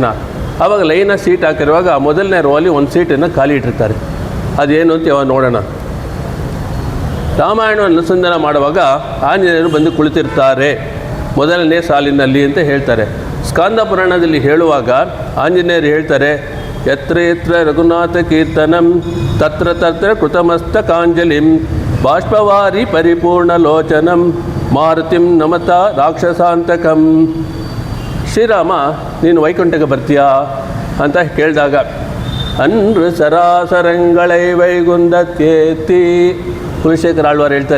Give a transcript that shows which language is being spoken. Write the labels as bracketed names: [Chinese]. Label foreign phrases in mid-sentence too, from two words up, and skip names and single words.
[Kannada] ಆವಾಗ ಲೈನಾಗಿ ಸೀಟ್ ಹಾಕಿರುವಾಗ ಮೊದಲನೇ ರೋಲಿ ಒಂದು ಸೀಟನ್ನು ಖಾಲಿ ಇಟ್ಟಿರ್ತಾರೆ. ಅದೇನು ಅಂತ ಯಾವಾಗ ನೋಡೋಣ. ರಾಮಾಯಣ ಅನುಸಂಧಾನ ಮಾಡುವಾಗ ಆಂಜನೇಯರು ಬಂದು ಕುಳಿತಿರ್ತಾರೆ ಮೊದಲನೇ ಸಾಲಿನಲ್ಲಿ ಅಂತ ಹೇಳ್ತಾರೆ. ಸ್ಕಾಂದ ಪುರಾಣದಲ್ಲಿ ಹೇಳುವಾಗ ಆಂಜನೇಯರು ಹೇಳ್ತಾರೆ, [Sanskrit] ಯತ್ರ ಯತ್ರ ರಘುನಾಥ ಕೀರ್ತನಂ ತತ್ರ ತತ್ರ ಕೃತಮಸ್ತಕಾಂಜಲಿಂ ಬಾಷ್ಪವಾರಿ ಪರಿಪೂರ್ಣ ಲೋಚನಂ ಮಾರುತಿಂ ನಮತ ರಾಕ್ಷಸಾಂತಕಂ. [Kannada] ಶ್ರೀರಾಮ ನೀನು ವೈಕುಂಠಕ್ಕೆ ಬರ್ತೀಯಾ ಅಂತ ಕೇಳಿದಾಗ, [Tamil] அன்று சராசரங்களை வைகுந்தத்தேற்றி [Kannada] ಕುಲಶೇಖರ ಆಳ್ವಾರ್ ಹೇಳ್ತಾರೆ.